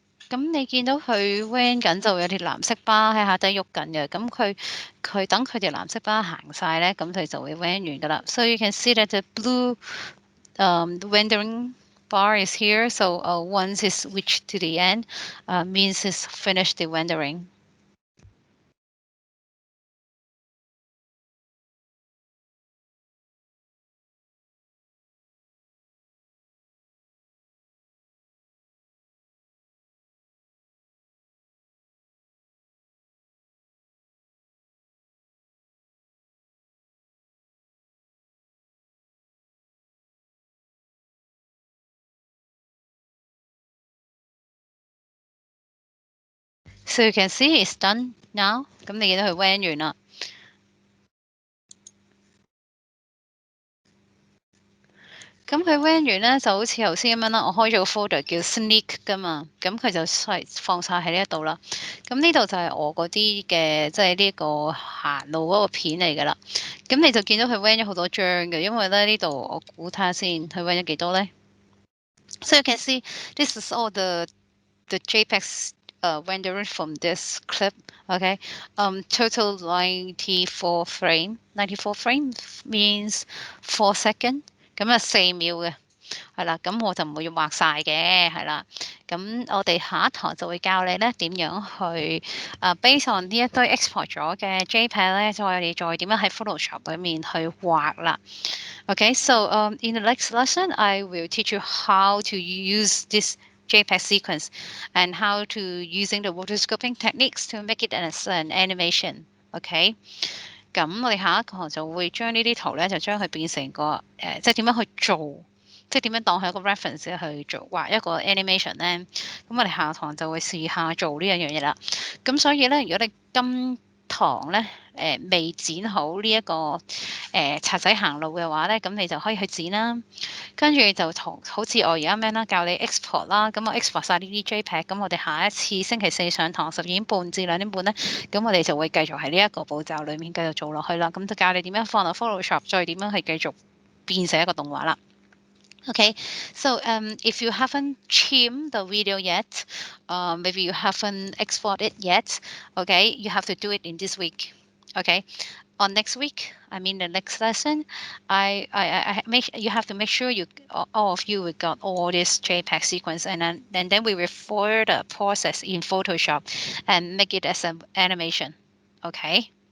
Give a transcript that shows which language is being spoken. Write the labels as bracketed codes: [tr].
[yue] 咁你見到佢 van 緊就有條藍色巴喺下底喐緊嘅，咁佢等佢條藍色巴行晒咧，咁佢就會 van 完噶啦。 [en] So you can see that the blue the rendering bar is here. So once it's reached to the end, means it's finished the rendering. So you can see it's done now. [yue] 咁你見到佢 van 完啦。咁佢 van 完咧就好似頭先咁樣啦，我開咗個 folder 叫 sneak 噶嘛，咁佢就放晒喺呢一度啦。咁呢度就係我嗰啲嘅，即係呢個行路嗰個片嚟噶啦。咁你就見到佢 van 咗好多張嘅，因為咧呢度我估睇下先，佢 van 咗幾多咧？ [en] So you can see this is all the JPEGs rendering from this clip. Okay, total 94 frame. 94 frames means 4 seconds. [yue] 咁啊4秒嘅，係啦，咁我就唔會畫晒嘅，係啦。咁我哋下一堂就會教你咧點樣去based on 呢一堆 export 咗嘅 JPEG 咧，我哋再點樣喺 Photoshop 裏面去畫啦。 [en] Okay, so in the next lesson, I will teach you how to use this JPEG sequence and how to using the rotoscoping techniques to make it as an animation. Okay. [yue] 咁我哋下一堂就會將呢啲圖咧，就將佢變成個即係點樣去做，即係點樣當係一個 reference 去做畫一個 animation 咧。咁我哋下堂就會試下做呢一樣嘢啦。咁所以咧，如果你今堂咧未剪好呢一個賊仔行路嘅話咧，咁你就可以去剪啦。跟住就好似我而家咁樣啦，教你 export 啦。咁我 export 晒呢啲 JPEG，咁我哋下一次星期四上堂12點半至2點半咧，咁我哋就會繼續喺呢一個步驟裡面繼續做落去啦。咁就教你點樣放落 Photoshop，再點樣去繼續變成一個動畫啦。 [en] Okay, so if you haven't trimmed the video yet, maybe you haven't exported it yet, okay, you have to do it in this week. Okay, on next week, I mean the next lesson, I you have to make sure you all of you got all this JPEG sequence, and then we will further process in Photoshop and make it as an animation. Okay.